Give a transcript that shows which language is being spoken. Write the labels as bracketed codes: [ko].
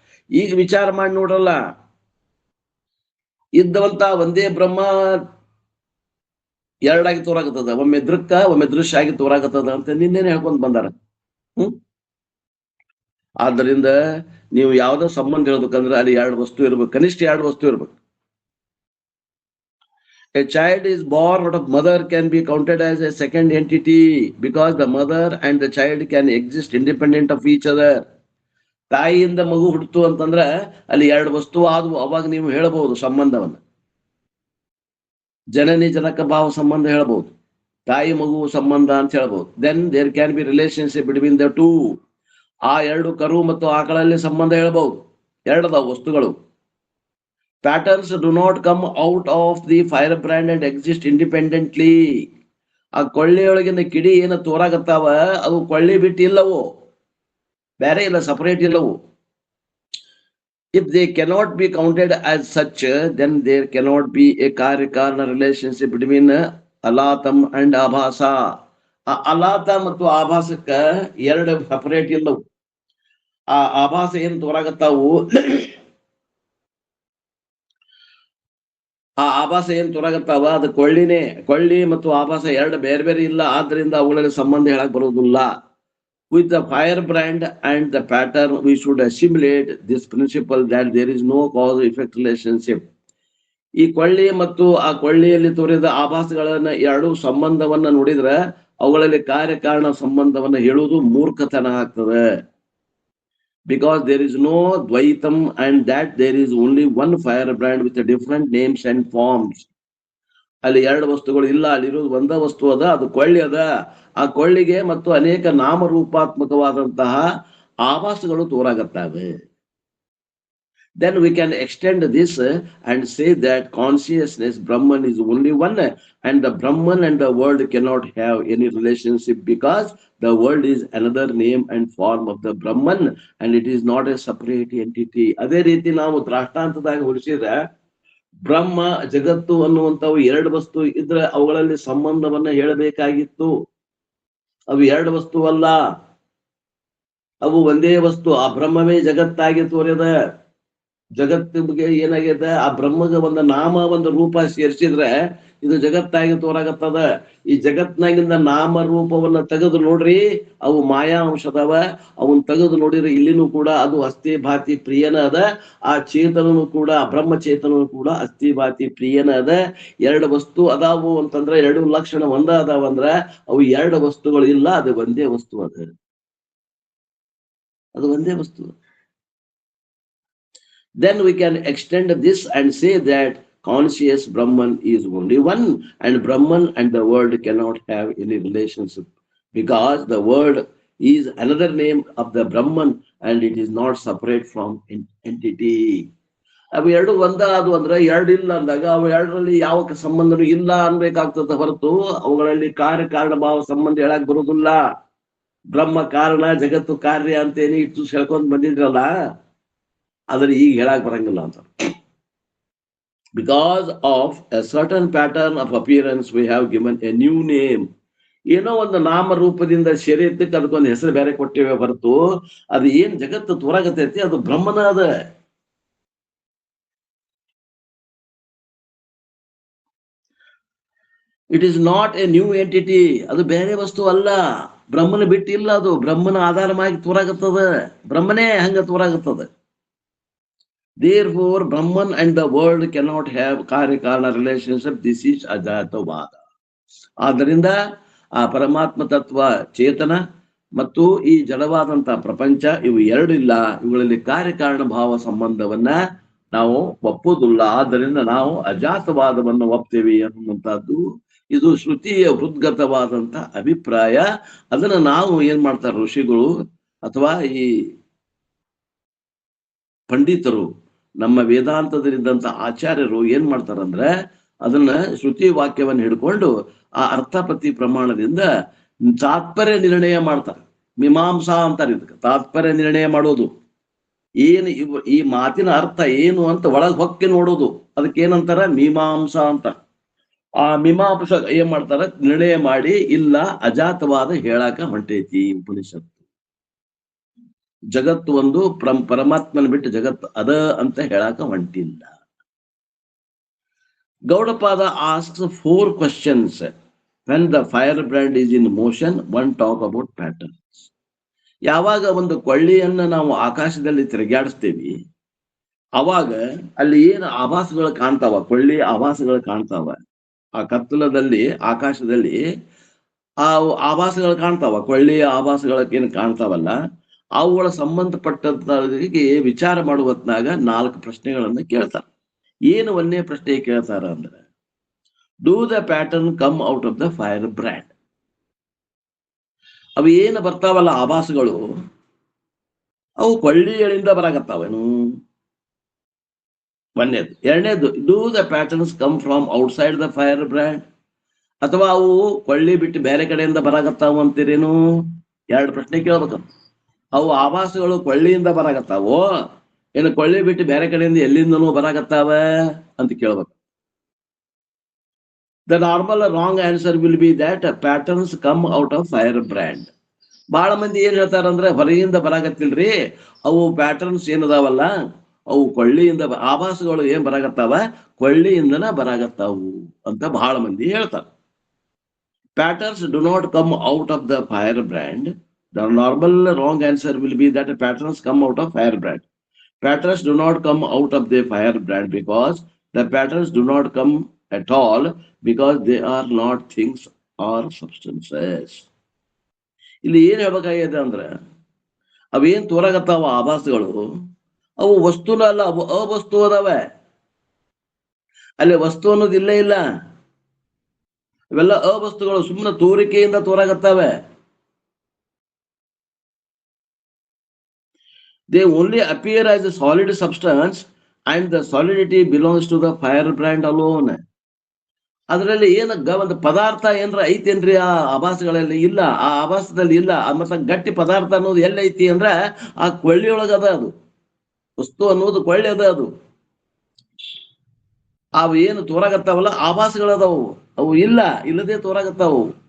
[kn] ಈಗ ವಿಚಾರ ಮಾಡಿ ನೋಡ್ರಲ್ಲ, ಇದ್ದವಂತ ಒಂದೇ ಬ್ರಹ್ಮ ಎರಡಾಗಿ ತೋರಾಗತ್ತದ. ಒಮ್ಮೆ ದೃಕ್ಕ, ಒಮ್ಮೆ ದೃಶ್ಯ ಆಗಿ ತೋರಾಗತ್ತದ ಅಂತ ನಿನ್ನೇನೆ ಹೇಳ್ಕೊಂಡ್ ಬಂದಾರ. ಆದ್ದರಿಂದ ನೀವು ಯಾವ್ದೋ ಸಂಬಂಧ ಹೇಳ್ಬೇಕಂದ್ರೆ ಅಲ್ಲಿ ಎರಡು ವಸ್ತು ಇರ್ಬೇಕು, ಕನಿಷ್ಠ ಎರಡು ವಸ್ತು ಇರ್ಬೇಕು. [en] A child is born out of mother can be counted as a second entity because the mother and the child can exist independent of each other. [kn] ತಾಯಿಯಿಂದ ಮಗು ಹುಟ್ಟಿತು ಅಂತಂದ್ರ ಅಲ್ಲಿ ಎರಡು ವಸ್ತು ಆದವು. ಅವಾಗ ನೀವು ಹೇಳಬಹುದು ಸಂಬಂಧವನ್ನ. ಜನನಿ ಜನಕ ಭಾವ ಸಂಬಂಧ ಹೇಳ್ಬಹುದು, ತಾಯಿ ಮಗು ಸಂಬಂಧ ಅಂತ ಹೇಳ್ಬಹುದು. [en] Then there can be relationship between the two. [kn] ಆ ಎರಡು ಕರು ಮತ್ತು ಆಕಳಲ್ಲಿ ಸಂಬಂಧ ಹೇಳ್ಬಹುದು. ಎರಡದ ವಸ್ತುಗಳು. [en] Patterns do not come out of the firebrand and exist independently. [kn] ಆ ಕೊಳ್ಳಿಯೊಳಗಿನ ಕಿಡಿ ಏನ ತೋರಾಗತ್ತಾವ ಅದು ಕೊಳ್ಳಿ ಬಿಟ್ಟು ಇಲ್ಲವು, ಬೇರೆ ಇಲ್ಲ, separate ಇಲ್ಲವು. [en] If they cannot be counted as such, then there cannot be a karyakarana relationship between alatam and abhasa. [kn] ಅಲಾತ ಮತ್ತು ಆಭಾಸಕ್ಕ ಎರಡು ಸಪರೇಟ್ ಇಲ್ಲವು. ಆ ಆಭಾಸ ಏನ್ ತೋರಾಗತ್ತಾವು, ಆ ಆಭಾಸ ಏನ್ ತೋರಾಗತ್ತಾವ ಅದು ಕೊಳ್ಳಿ ಮತ್ತು ಆಭಾಸ ಎರಡು ಬೇರೆ ಬೇರೆ ಇಲ್ಲ. ಆದ್ರಿಂದ ಅವುಗಳಲ್ಲಿ ಸಂಬಂಧ ಹೇಳಕ್ ಬರುವುದಿಲ್ಲ. [en] With the firebrand and the pattern, we should assimilate this principle that there is no cause-effect relationship. [kn] ಈ ಕೊಳ್ಳಿ ಮತ್ತು ಆ ಕೊಳ್ಳಿಯಲ್ಲಿ ತೋರಿದ ಆಭಾಸಗಳನ್ನ ಎರಡು ಸಂಬಂಧವನ್ನ ನೋಡಿದ್ರೆ ಅವುಗಳಲ್ಲಿ ಕಾರ್ಯಕಾರಣ ಸಂಬಂಧವನ್ನ ಹೇಳುವುದು ಮೂರ್ಖತನ ಆಗ್ತದೆ. [en] Because there is no Dvaitam and that there is only one firebrand with different names and forms. [kn] ಅಲ್ಲಿ ಎರಡು ವಸ್ತುಗಳು ಇಲ್ಲ, ಅಲ್ಲಿರೋದು ಒಂದ ವಸ್ತು ಅದ, ಅದು ಕೊಳ್ಳಿ ಅದ. ಆ ಕೊಳ್ಳಿಗೆ ಮತ್ತು ಅನೇಕ ನಾಮರೂಪಾತ್ಮಕವಾದಂತಹ ಆಭಾಸಗಳು ತೋರಾಗತ್ತವೆ. [en] Then we can extend this and say that consciousness Brahman is only one, and the Brahman and the world cannot have any relationship because the world is another name and form of the Brahman and it is not a separate entity. [kn] ಅದೇ ರೀತಿ ನಾವು ದೃಷ್ಟಾಂತದಾಗ ಹೋಲಿಸಿದ್ರೆ ಬ್ರಹ್ಮ ಜಗತ್ತು ಅನ್ನುವಂಥವು ಎರಡು ವಸ್ತು ಇದ್ರೆ ಅವುಗಳಲ್ಲಿ ಸಂಬಂಧವನ್ನ ಹೇಳಬೇಕಾಗಿತ್ತು. ಅವು ಎರಡು ವಸ್ತು ಅಲ್ಲ, ಅವು ಒಂದೇ ವಸ್ತು. ಆ ಬ್ರಹ್ಮವೇ ಜಗತ್ತಾಗಿ ತೋರಿದ. ಜಗತ್ತಿಗೆ ಏನಾಗಿದೆ, ಆ ಬ್ರಹ್ಮಗೆ ಒಂದು ನಾಮ ಒಂದು ರೂಪ ಸೇರಿಸಿದ್ರೆ ಇದು ಜಗತ್ತಾಗಿ ತೋರಾಗತ್ತದ. ಈ ಜಗತ್ನಾಗಿಂದ ನಾಮ ರೂಪವನ್ನ ತೆಗೆದು ನೋಡ್ರಿ, ಅವು ಮಾಯಾ ಅಂಶದವ. ಅವನ್ ತೆಗೆದು ನೋಡಿದ್ರೆ ಇಲ್ಲಿನೂ ಕೂಡ ಅದು ಅಸ್ಥಿ ಭಾತಿ ಪ್ರಿಯನ ಅದ. ಆ ಚೇತನನು ಕೂಡ, ಬ್ರಹ್ಮ ಚೇತನನು ಕೂಡ ಅಸ್ಥಿ ಭಾತಿ ಪ್ರಿಯನ ಅದ. ಎರಡು ವಸ್ತು ಅದಾವು ಅಂತಂದ್ರೆ, ಎರಡು ಲಕ್ಷಣ ಒಂದ ಅದಾವಂದ್ರ ಅವು ಎರಡು ವಸ್ತುಗಳು ಇಲ್ಲ, ಅದು ಒಂದೇ ವಸ್ತು ಅದ. ಅದು ಒಂದೇ ವಸ್ತು. [en] Then we can extend this and say that conscious Brahman is only one, and Brahman and the world cannot have any relationship because the world is another name of the Brahman and it is not separate from entity. [kn] ಅವು ಎರಡು ಒಂದ ಅದು ಅಂದ್ರೆ ಎರಡು ಇಲ್ಲ ಅಂದಾಗ ಅವು ಎರಡರಲ್ಲಿ ಯಾವ ಸಂಬಂಧನೂ ಇಲ್ಲ ಅನ್ಬೇಕಾಗ್ತದ ಹೊರತು ಅವುಗಳಲ್ಲಿ ಕಾರ್ಯಕಾರಣ ಭಾವ ಸಂಬಂಧ ಹೇಳಕ್ ಬರುವುದಿಲ್ಲ. ಬ್ರಹ್ಮ ಕಾರಣ ಜಗತ್ತು ಕಾರ್ಯ ಅಂತೇನಿ ಇಟ್ಟು ಹೇಳ್ಕೊಂಡ್ ಬಂದಿದ್ರಲ್ಲ, ಆದ್ರೆ ಈಗ ಹೇಳಕ್ ಬರಂಗಿಲ್ಲ ಅಂತ. [en] Because of a certain pattern of appearance we have given a new name. [kn] ಏನೋ ಒಂದು ನಾಮ ರೂಪದಿಂದ ಶರೀರಕ್ಕೆ ಅದಕ್ಕೊಂದು ಹೆಸರು ಬೇರೆ ಕೊಟ್ಟಿವೆ ಹೊರತು ಅದು ಏನ್ ಜಗತ್ತು ತೋರಾಗತೈತಿ ಅದು ಬ್ರಹ್ಮನ ಅದ. [en] It is not a new entity. [kn] ಅದು ಬೇರೆ ವಸ್ತು ಅಲ್ಲ, ಬ್ರಹ್ಮನ ಬಿಟ್ಟಿಲ್ಲ. ಅದು ಬ್ರಹ್ಮನ ಆಧಾರವಾಗಿ ತೋರಾಗತ್ತದ, ಬ್ರಹ್ಮನೇ ಹಂಗ ತೋರಾಗತ್ತದ. [en] Therefore, Brahman and the world cannot have karyakarana relationship. This is ajatavada. [kn] ಆದ್ದರಿಂದ ಆ ಪರಮಾತ್ಮ ತತ್ವ ಚೇತನ ಮತ್ತು ಈ ಜಡವಾದಂತಹ ಪ್ರಪಂಚ ಇವು ಎರಡು ಇಲ್ಲ, ಇವುಗಳಲ್ಲಿ ಕಾರ್ಯಕಾರಣ ಭಾವ ಸಂಬಂಧವನ್ನ ನಾವು ಒಪ್ಪುವುದಿಲ್ಲ. ಆದ್ದರಿಂದ ನಾವು ಅಜಾತವಾದವನ್ನು ಒಪ್ತೇವೆ ಅನ್ನುವಂಥದ್ದು ಇದು ಶ್ರುತಿಯ ಹೃದ್ಗತವಾದಂತ ಅಭಿಪ್ರಾಯ. ಅದನ್ನ ನಾವು ಏನ್ ಮಾಡ್ತಾರೆ ಋಷಿಗಳು ಅಥವಾ ಈ ಪಂಡಿತರು, ನಮ್ಮ ವೇದಾಂತದಲ್ಲಿದ್ದಂತ ಆಚಾರ್ಯರು ಏನ್ ಮಾಡ್ತಾರಂದ್ರೆ ಅದನ್ನ ಶ್ರುತಿ ವಾಕ್ಯವನ್ನ ಹಿಡ್ಕೊಂಡು ಆ ಅರ್ಥಪತಿ ಪ್ರಮಾಣದಿಂದ ತಾತ್ಪರ್ಯ ನಿರ್ಣಯ ಮಾಡ್ತಾರೆ. ಮೀಮಾಂಸಾ ಅಂತಾರೆ ಇದಕ್ಕೆ, ತಾತ್ಪರ್ಯ ನಿರ್ಣಯ ಮಾಡೋದು. ಏನು ಈ ಮಾತಿನ ಅರ್ಥ ಏನು ಅಂತ ಒಳಗ್ ಹೊಕ್ಕಿ ನೋಡೋದು, ಅದಕ್ಕೆ ಏನಂತಾರ ಮೀಮಾಂಸಾ ಅಂತ. ಆ ಮೀಮಾಂಸ ಏನ್ ಮಾಡ್ತಾರ, ನಿರ್ಣಯ ಮಾಡಿ ಇಲ್ಲ ಅಜಾತವಾದ ಹೇಳಾಕ ಹೊಂಟೈತಿ ಉಪನಿಷತ್ತು. ಜಗತ್ತು ಒಂದು ಪರಮಾತ್ಮನ ಬಿಟ್ಟು ಜಗತ್ತು ಅದ ಅಂತ ಹೇಳಾಕ ಹೊಂಟಿಲ್ಲ. [en] Gaudapada asks 4 questions. When the firebrand is in motion, one talk about patterns. [kn] ಯಾವಾಗ ಒಂದು ಕೊಳ್ಳಿಯನ್ನ ನಾವು ಆಕಾಶದಲ್ಲಿ ತಿರುಗಾಡಿಸ್ತೀವಿ ಅವಾಗ ಅಲ್ಲಿ ಏನು ಆಭಾಸಗಳು ಕಾಣ್ತಾವ, ಕೊಳ್ಳಿ ಆಭಾಸಗಳು ಕಾಣ್ತಾವ. ಆ ಕತ್ತಲದಲ್ಲಿ ಆಕಾಶದಲ್ಲಿ ಆ ಆಭಾಸಗಳು ಕಾಣ್ತಾವ, ಕೊಳ್ಳಿಯ ಆಭಾಸಗಳಕ್ಕೇನು ಕಾಣ್ತಾವಲ್ಲ, ಅವುಗಳ ಸಂಬಂಧಪಟ್ಟಂತವರಿಗೆ ವಿಚಾರ ಮಾಡುವ ಹೊತ್ನಾಗ 4 ಪ್ರಶ್ನೆಗಳನ್ನ ಕೇಳ್ತಾರ. ಏನು ಒಂದೇ ಪ್ರಶ್ನೆ ಕೇಳ್ತಾರ ಅಂದ್ರೆ, [en] Do the pattern come out of the fire brand? [kn] ಅವು ಏನು ಬರ್ತಾವಲ್ಲ ಆಭಾಸಗಳು, ಅವು ಕೊಳ್ಳಿಗಳಿಂದ ಬರಾಕತ್ತಾವೇನು? ಒಂದೇದು. ಎರಡನೇದು, [en] Do the patterns come from outside the fire brand? [kn] ಅಥವಾ ಅವು ಕೊಳ್ಳಿ ಬಿಟ್ಟು ಬೇರೆ ಕಡೆಯಿಂದ ಬರಾಕತ್ತಾವ ಅಂತೀರೇನು? 2 ಪ್ರಶ್ನೆ ಕೇಳ್ಬೇಕಂತ. ಅವು ಆಭಾಸಗಳು ಕೊಳ್ಳಿಯಿಂದ ಬರಾಕತ್ತಾವೋ ಏನು ಕೊಳ್ಳಿ ಬಿಟ್ಟು ಬೇರೆ ಕಡೆಯಿಂದ ಎಲ್ಲಿಂದನೂ ಬರಾಕತ್ತಾವ ಅಂತ ಕೇಳ್ಬೇಕು. [en] The normal wrong answer will be that patterns come out of firebrand. [kn] ಬಹಳ ಮಂದಿ ಏನ್ ಹೇಳ್ತಾರಂದ್ರೆ ಹೊರಗಿಂದ ಬರಾಕತ್ತಿಲ್ರಿ, ಅವು ಪ್ಯಾಟರ್ನ್ಸ್ ಏನದಾವಲ್ಲ ಅವು ಕೊಳ್ಳಿಯಿಂದ ಆಭಾಸಗಳು ಏನ್ ಬರಾಕತ್ತಾವ ಕೊಳ್ಳಿಯಿಂದನ ಬರಾಕತ್ತಾವು ಅಂತ ಬಹಳ ಮಂದಿ ಹೇಳ್ತಾರ. [en] Patterns do not come out of the firebrand. The normal wrong answer will be that patterns come out of firebrand. Patterns do not come out of the firebrand because the patterns do not come at all because they are not things or substances. [kn] ಇಲ್ಲಿ ಏನ್ ಹೇಳ್ಬೇಕಾಗಿದೆ ಅಂದ್ರೆ ಅವೇನ್ ತೋರಾಗತ್ತಾವ ಆಭಾಸಗಳು ಅವು ವಸ್ತುನ ಅಲ್ಲ, ಅವು ಅವಸ್ತು ಅದಾವೆ. ಅಲ್ಲಿ ವಸ್ತು ಅನ್ನೋದು ಇಲ್ಲೇ ಇಲ್ಲ. ಇವೆಲ್ಲ ಅವಸ್ತುಗಳು ಸುಮ್ಮನೆ ತೋರಿಕೆಯಿಂದ ತೋರಾಗತ್ತಾವೆ. [en] They only appear as a solid substance and the solidity belongs to the firebrand alone. [kn] ಅದರಲ್ಲಿ ಏನಗ್ಗ ಒಂದು ಪದಾರ್ಥ ಏನ್ರ ಐತೇನ್ರಿ ಆ ಆಭಾಸಗಳಲ್ಲಿ? ಇಲ್ಲ, ಆ ಆಭಾಸದಲ್ಲಿ ಇಲ್ಲ. ಮತ್ತೆ ಗಟ್ಟಿ ಪದಾರ್ಥ ಅನ್ನೋದು ಎಲ್ಲೈತಿ ಅಂದ್ರ ಆ ಕೊಳ್ಳಿಯೊಳಗ ಅದ. ಅದು ವಸ್ತು ಅನ್ನೋದು ಕೊಳ್ಳಿ ಅದ. ಅದು ಅವು ಏನು ತೋರಾಗತ್ತಾವಲ್ಲ ಆಭಾಸಗಳದಾವು, ಅವು ಇಲ್ಲ, ಇಲ್ಲದೆ ತೋರಾಗತ್ತಾವು.